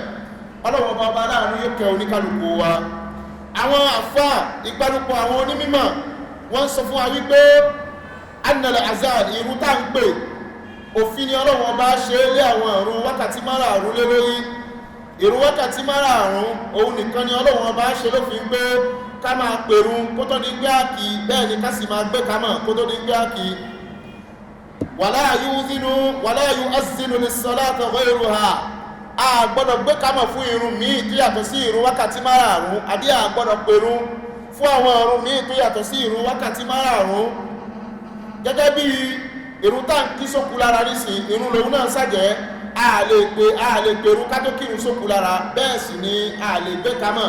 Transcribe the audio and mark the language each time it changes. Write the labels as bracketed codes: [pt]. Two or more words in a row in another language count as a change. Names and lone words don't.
[yo] Ọlọ́run ọba láàánú yóò kẹ́ oníkálukú wa. Àwọn àfáà ìpanupọ̀ àwọn onímọ̀ wọ́n sọ fún wa wípé [ar] أن الأذان, [yo] ìrun tá ń pè, òfin ni Ọlọ́run ọba ṣe lé àwọn ìrun wákàtí márààrún lé lórí. Ìrun wákàtí márààrún òun nìkan ni Ọlọ́run ọba ṣe lófin pé ká máa pèrun kó tó di gbé àkì, bẹ́ẹ̀ ni ká sì máa gbé kámọ̀ kó tó di gbé àkì. [ar] ولا يؤذن للصلاة غيرها, [yo] a gbọ́dọ̀ gbé kámọ̀ fún ìrun míì tó yàtọ̀ sí ìrun wákàtí márààrún, àbí a gbọ́dọ̀ pèrun fún àwọn ìrun míì tó yàtọ̀ sí ìrun wákàtí márààrún. Gẹ́gẹ́ bí ìrun tá ń kí sókú lára nísìn, ìrun lòun náà sàjẹ́, a lè pèrú ká tó kírun sókú lára, bẹ́ẹ̀ sì ni a lè gbé kámọ̀.